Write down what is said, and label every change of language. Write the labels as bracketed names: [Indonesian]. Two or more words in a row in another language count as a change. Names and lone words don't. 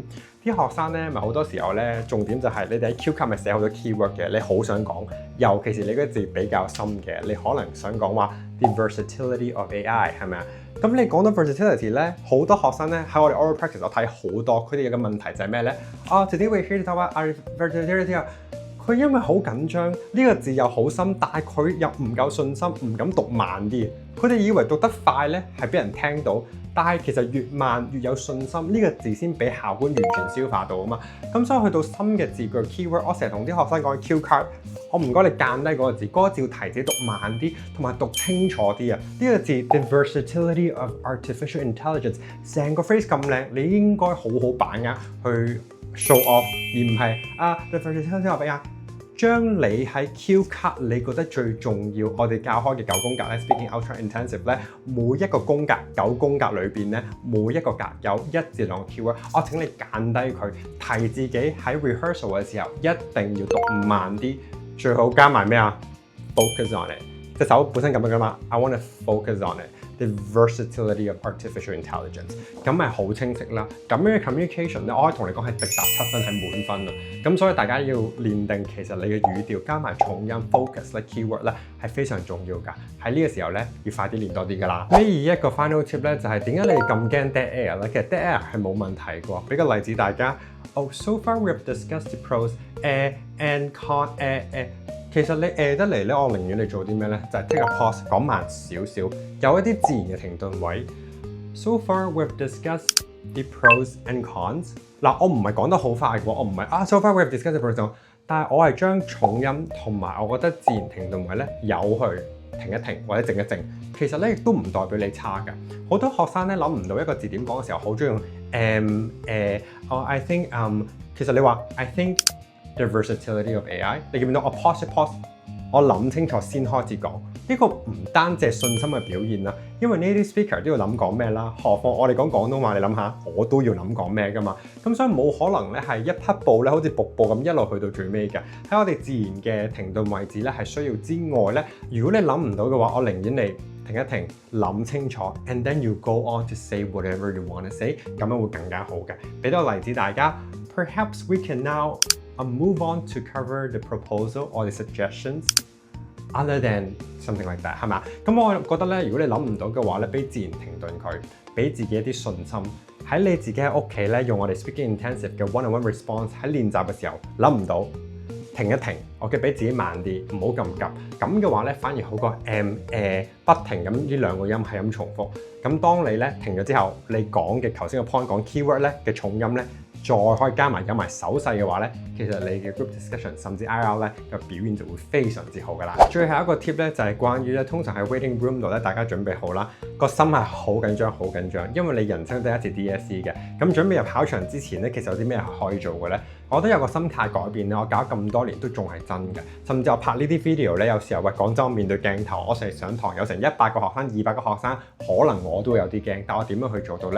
[Cantonese] 啲學生咧，咪好多時候咧，重點就係你哋喺 [English] cue card [Cantonese] 咪寫好多 keyword 嘅，你好想講，尤其是你嗰字比較深嘅，你可能想講話 [English] the versatility of AI [Cantonese] 係咪啊？咁你講到 versatility 咧，好多學生咧喺我哋 [English] oral practice [Cantonese] 我睇好多，佢哋有個問題就係咩咧？ [English] Today we're here to talk about versatility [Cantonese] 啊！佢因為好緊張，呢個字又好深，但係佢又唔夠信心，唔敢讀慢啲。佢哋以為讀得快咧係俾人聽到，但係其實越慢越有信心，呢個字先俾考官完全消化到啊嘛。咁所以去到深嘅字句 keyword， 我成日同啲學生講 [English] cue card， [Cantonese] 我唔該你間低嗰個字，嗰個字要提自己讀慢啲，同埋讀清楚啲啊。呢個字 [English] the versatility of artificial intelligence， [Cantonese] 成個 phrase 咁靚，你應該好好把握去 [English] show off， [Cantonese] 而唔係 [English] the versatility of AI。 [Cantonese] 將你喺 Q 卡你覺得最重要，我哋教開嘅9宮格咧 ，Speaking Ultra Intensive 咧，每一個宮格9宮格裏邊咧，每一個格有1至2個 keyword， 我請你揀低佢，提自己喺 rehearsal 嘅時候一定要讀慢啲，最好加埋咩啊 ？ [English] Focus on it， [Cantonese] 隻手本身咁樣噶嘛 [English] ，I want to focus on it。The versatility of artificial intelligence， [Cantonese] 咁咪好清晰啦。咁樣嘅 communication 咧，我可以同你講係直達7分，係滿分啊。咁所以大家要練定，其實你嘅語調加埋重音 focus 咧 keyword 咧係非常重要㗎。喺呢個時候咧，要快啲練多啲㗎啦。呢一個 [English] final tip [Cantonese] 咧就係點解你咁驚 [English] dead air [Cantonese] 咧？其實 [English] dead air [Cantonese] 係冇問題㗎。俾個例子大家。 [English] So far we have discussed the pros and con。 [Cantonese] 其實你得嚟咧，我寧願你做啲咩咧？ [English] 就係 take a pause， [Cantonese] 講慢少少，有一啲自然嘅停頓位。 [English] So far we've discussed the pros and cons。 [Cantonese] 嗱，我唔係講得好快嘅喎，我唔係 [English] So far we've discussed the pros， [Cantonese] 但係我係將重音同埋我覺得自然停頓位咧，有去停一停或者靜一靜。其實咧亦都唔代表你差㗎。好多學生咧諗唔到一個字點講嘅時候，好中意用 [English] I think [Cantonese] 其實你話 [English] I think。 The versatility of AI， [Cantonese] 你見唔見到我 pause 一 pause， 我諗清楚先開始講。呢個唔單止係信心嘅表現啦，因為呢啲 speaker 都要諗講咩啦。何況我哋講廣東話，你諗下，我都要諗講咩㗎嘛。咁所以冇可能咧係一匹布咧，好似瀑布咁一路去到最尾嘅。喺我哋自然嘅停頓位置咧係需要之外咧，如果你諗唔到嘅話，我寧願你停一停，諗清楚 ， [English] and then you go on to say whatever you want to say， [Cantonese] 咁樣會更加好嘅。俾多個例子大家 [English] ，perhaps we can now。move on to cover the proposal or the suggestions other than something like that， [Cantonese] 係咪啊？咁我覺得咧，如果你諗唔到嘅話咧，俾自然停頓佢，俾自己一啲信心。喺你自己喺屋企咧，用我哋 Speaking Intensive 嘅 [English] one-on-one response [Cantonese] 喺練習嘅時候諗唔到，停一停，OK，俾自己慢啲，唔好咁急。咁嘅話咧，反而好過不停咁呢兩個音係咁重複。咁當你咧停咗之後，你講嘅頭先個 point 講 keyword 咧嘅重音咧。再可以加埋有埋手勢嘅話咧，其實你嘅 [English] group discussion [Cantonese] 甚至 IR 咧嘅表現就會非常之好噶啦。最後一個 tip 咧就係關於咧，通常喺 [English] waiting room [Cantonese] 度咧，大家準備好啦，個心係好緊張，好緊張，因為你人生第一次 DSE 嘅。咁準備入考場之前咧，其實有啲咩可以做嘅咧？我覺得有個心態改變咧，我搞咁多年都仲係真嘅。甚至我拍呢啲 video 咧，有時候喂講真，我面對鏡頭，我成日上堂有成100個學生、200個學生，可能我都有啲驚，但我點樣去做到咧？